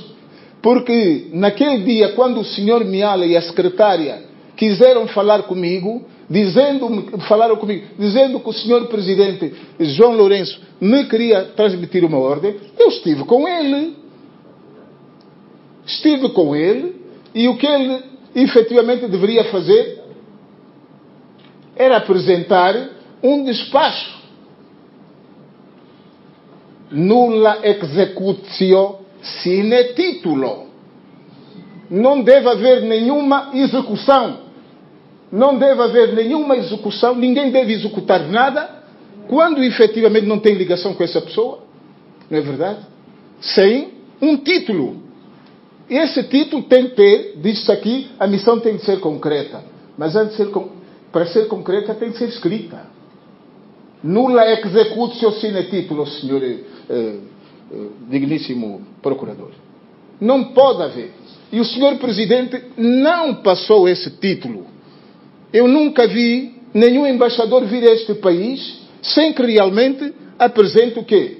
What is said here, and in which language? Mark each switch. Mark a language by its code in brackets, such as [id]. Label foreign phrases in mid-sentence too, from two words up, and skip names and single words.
[pt] Porque naquele dia, quando o senhor Miala e a secretária quiseram falar comigo, dizendo que o senhor presidente João Lourenço me queria transmitir uma ordem, eu estive com ele. E o que ele efetivamente deveria fazer era apresentar um despacho. [la] Nulla executio sine titulo. [pt] Não deve haver nenhuma execução. Ninguém deve executar nada quando efetivamente não tem ligação com essa pessoa. Não é verdade? Sem um título. Esse título tem que ter, diz-se aqui, a missão tem que ser concreta. Mas para ser concreta tem que ser escrita. [la] Nulla executio sine titulo, [pt] senhor digníssimo procurador. Não pode haver. E o senhor presidente não passou esse título. Eu nunca vi nenhum embaixador vir a este país sem que realmente apresente o quê?